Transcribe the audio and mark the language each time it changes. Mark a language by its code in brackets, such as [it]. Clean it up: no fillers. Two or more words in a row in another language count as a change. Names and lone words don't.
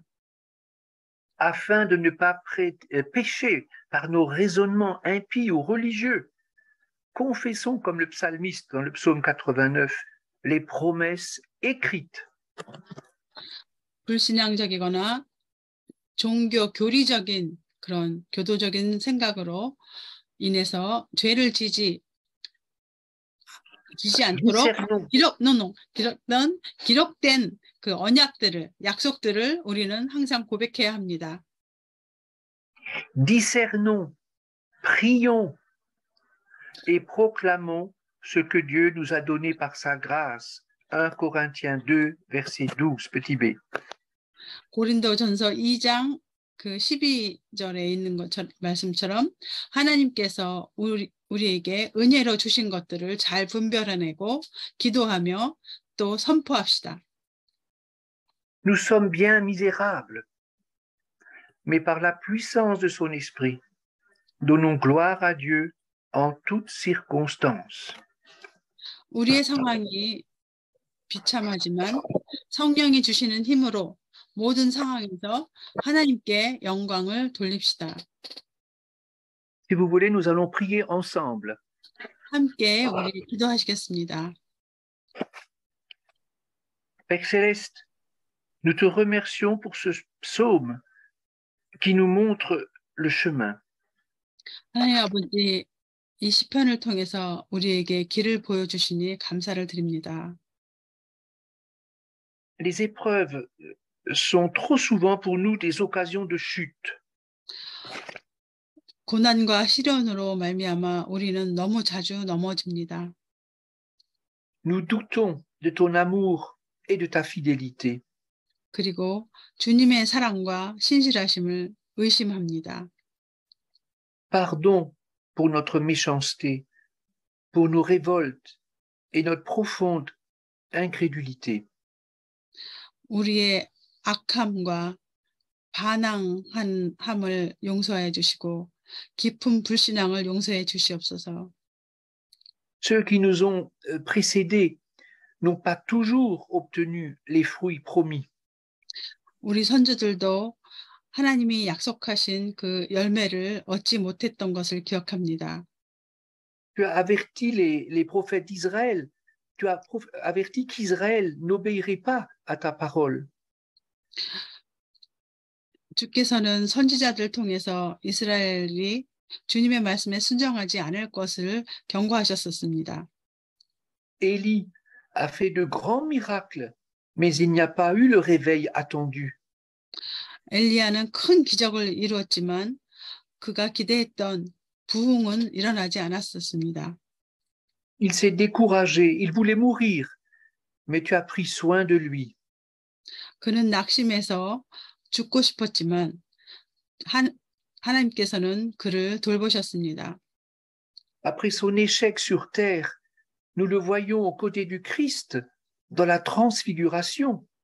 [fr] Afin de ne pas pécher par nos raisonnements impies ou religieux, confessons comme le psalmiste dans le psaume 89 les promesses écrites. [ko] 불신앙적이거나 종교 교리적인 그런 교도적인 생각으로 인해서 죄를 지지 않도록 기록된 그 언약들을 약속들을 우리는 항상 고백해야 합니다. [fr] Discernons, prions et proclamons ce que Dieu nous a donné par sa grâce. 1 Corinthiens 2, verset 12, petit b. [ko] 고린도전서 2장 그 12절에 있는 것처럼 말씀처럼 하나님께서 우리에게 은혜로 주신 것들을 잘 분별해내고 기도하며 또 선포합시다. [fr] Nous sommes bien misérables, mais par la puissance de son esprit, donnons gloire à Dieu en toutes circonstances. [ko] 우리의 상황이 비참하지만 성령이 주시는 힘으로 모든 상황에서 하나님께 영광을 돌립시다. [fr] Si vous voulez, nous allons prier ensemble. [ko] 함께 우리 기도하시겠습니다. [fr] Père Céleste, nous te remercions pour ce psaume qui nous montre le chemin. [ko] 하나님 아버지, 이 시편을 통해서 우리에게 길을 보여주시니 감사를 드립니다. [fr] Les épreuves sont trop souvent pour nous des occasions de chute. [ko] 고난과 시련으로 말미암아 우리는 너무 자주 넘어집니다. [fr] Nous doutons de ton amour et de ta fidélité. [ko] 그리고 주님의 사랑과 신실하심을 의심합니다. [fr] Pardon pour notre méchanceté, pour nos révoltes et notre profonde incrédulité. [ko] 우리의 악함과 반항함을 용서해 주시고 깊은 불신앙을 용서해 주시옵소서. [fr] Ceux qui nous ont précédés n'ont pas toujours obtenu les fruits promis. [ko] 우리 선조들도 하나님이 약속하신 그 열매를 얻지 못했던 것을 기억합니다. [fr] Tu as averti les prophètes d'Israël. Tu as averti qu'Israël n'obéirait pas à ta parole. [ko] 주께서는 선지자들 통해서 이스라엘이 주님의 말씀에 순종하지 않을 것을 경고하셨었습니다. [fr] Élie a fait de grands miracles, mais il n'y a pas eu le réveil attendu. [ko] 엘리야는 큰 기적을 이루었지만 그가 기대했던 부흥은 일어나지 않았었습니다. [fr] Il s'est découragé, il voulait mourir, mais tu as pris soin de lui. [ko] 그는 낙심해서 죽고 싶었지만 하나님께서는 그를 돌보셨습니다. [fr] Après son échec sur terre, nous le voyons aux côtés du Christ dans la transfiguration.